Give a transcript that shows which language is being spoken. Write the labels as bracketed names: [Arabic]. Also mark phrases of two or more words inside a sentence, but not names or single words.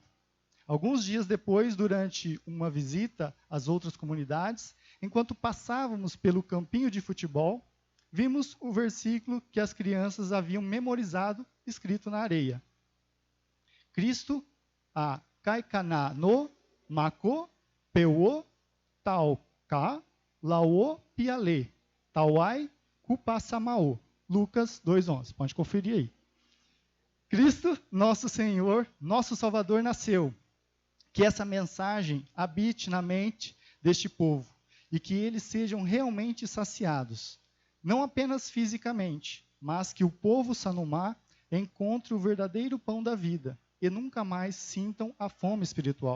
[Portuguese] Alguns dias depois, durante uma visita às outras comunidades, enquanto passávamos pelo campinho de futebol, vimos o versículo que as crianças haviam memorizado, escrito na areia. [Sanumá] Cristo a kaikana no mako peuo tau ka lao piale tauai kupasamao. [Portuguese] Lucas 2:11. Pode conferir aí. Cristo, nosso Senhor, nosso Salvador, nasceu. Que essa mensagem habite na mente deste povo e que eles sejam realmente saciados, não apenas fisicamente, mas que o povo Sanumá encontre o verdadeiro pão da vida e nunca mais sintam a fome espiritual.